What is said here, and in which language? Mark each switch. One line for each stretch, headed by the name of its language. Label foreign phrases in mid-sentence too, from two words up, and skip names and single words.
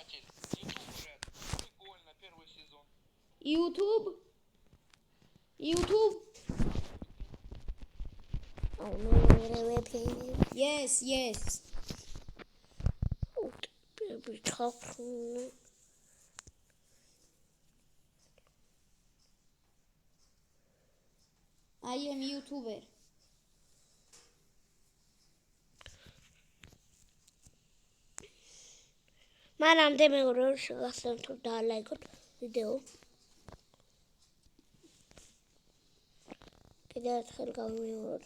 Georgian: YouTube. აუ მე ვეფინი.
English: Yes.
Georgian: ჩავხსნი.
English: I am YouTuber.
Georgian: მანამდე მეგობრებო შეგახსენებთ რომ დაალაიქოთ ვიდეო. კიდევ ერთხელ გავიმეოროთ.